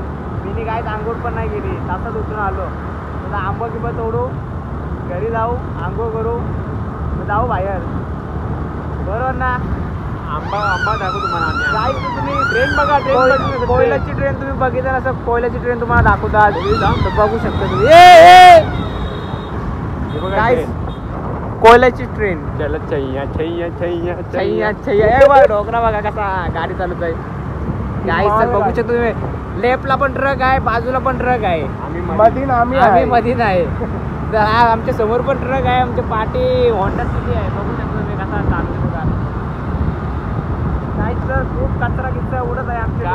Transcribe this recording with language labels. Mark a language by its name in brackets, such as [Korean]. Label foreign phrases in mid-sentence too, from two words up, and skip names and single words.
[Marathi] मी गाईज आंघोळ पण नाही गेली तासात उतरून आलो. आता आंबा किंवा तोडू घरी जाऊ आंघोळ करू जाऊ बाहेर बरोबर ना. आंबा दाखवू तुम्हाला आम्ही. गाईज तुम्ही ट्रेन बघा ट्रेन कोयलाची ट्रेन तुम्ही बघितलं नसं कोयलाची ट्रेन तुम्हाला दाखवतात तर बघू शकता तुम्ही. गाईज कोयलाची ट्रेन [Hindi] चलत छैया छैया छैया छैया छैया [Marathi] डोकरा बघा कसा गाडी चालत आहे. गाईज तर बघू शकतो तुम्ही. लेफ्टला पण ट्रक आहे बाजूला पण ट्रक आहे. आम्ही मधीन आहे. तर हा आमच्या समोर पण ट्रक आहे. आमच्या पाठी होंडा सिटी आहे. बघू शकतो तुम्ही कसा चालतो बघा. गाईज तर खूप कचरा किचरा उडत आहे आमच्या.